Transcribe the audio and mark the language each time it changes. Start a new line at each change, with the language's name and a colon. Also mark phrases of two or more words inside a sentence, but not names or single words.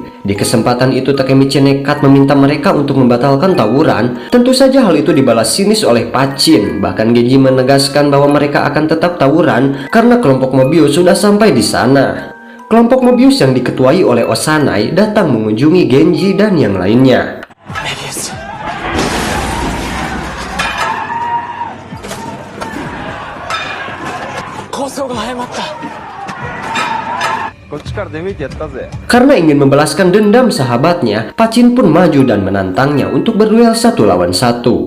Indonesian: Di kesempatan itu Takemichi nekat meminta mereka untuk membatalkan tawuran. Tentu saja hal itu dibalas sinis oleh Pachin. Bahkan Genji menegaskan bahwa mereka akan tetap tawuran karena kelompok Mobius sudah sampai di sana. Kelompok Mobius yang diketuai oleh Osanai datang mengunjungi Genji dan yang lainnya. Mebius.
Japanese: 構想が早まった。
Indonesian: Karena ingin membalaskan dendam sahabatnya, Pachin pun maju dan menantangnya untuk berduel 1 lawan 1.